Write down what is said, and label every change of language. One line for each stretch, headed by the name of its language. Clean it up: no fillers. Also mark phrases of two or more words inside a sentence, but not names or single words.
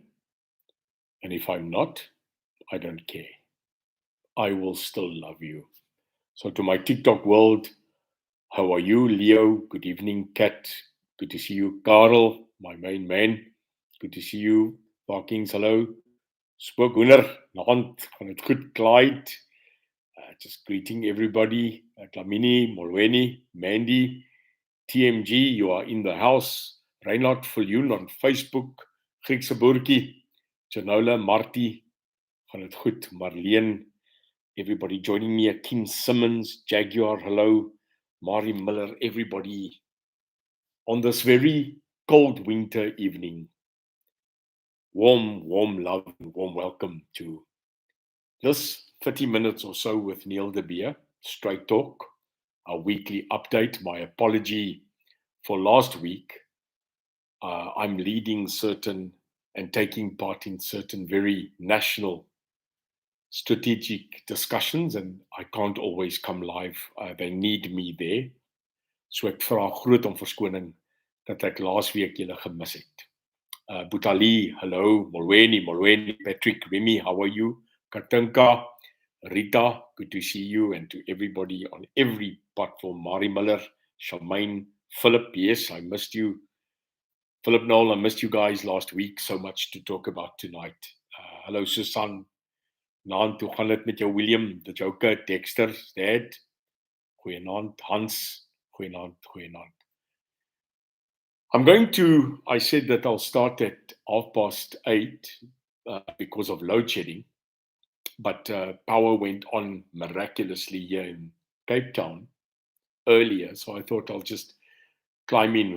English: And if I'm not, I don't care. I will still love you. So to my TikTok world, how are you, Leo? Good evening, Kat. Good to see you. Karel, my main man. Good to see you. Parkings, hello.
Afrikaans: Spook Hoender, naand. Gaan het goed, Clyde.
English: Just greeting everybody. Klamini, Molweni, Mandy, TMG, you are in the house. Reinhard Viljoen on Facebook. Griekse Boertjie. Janola, Martie.
Afrikaans: Gaan het goed. Marlene.
English: Everybody joining me. Kim Simmons, Jaguar, hello. Mari Miller, everybody on this very cold winter evening. Warm love and warm welcome to this 30 minutes or so with Neil de Beer, Straight Talk, our weekly update. My apology for last week. I'm leading certain and taking part in certain very national strategic discussions, and I can't always come live. They need me there.
Afrikaans: So ek vra groot om verskoning dat ek laasweek julle gemis het.
English: Butali, hello. Molweni, Patrick, Remy, how are you? Katinka, Rita, good to see you, and to everybody on every platform. Mari Miller, Charmaine, Philip, yes, I missed you. Philip Noel, I missed you guys last week. So much to talk about tonight. Hello, Susan.
Afrikaans: Naand, hoe gaan dit met jou, William?
English: The Joker, Dexter, Dad.
Afrikaans: Goeienaand, Hans. Goeienaand.
English: I said that I'll start at 8:30 because of load shedding, but power went on miraculously here in Cape Town earlier, so I thought I'll just climb in.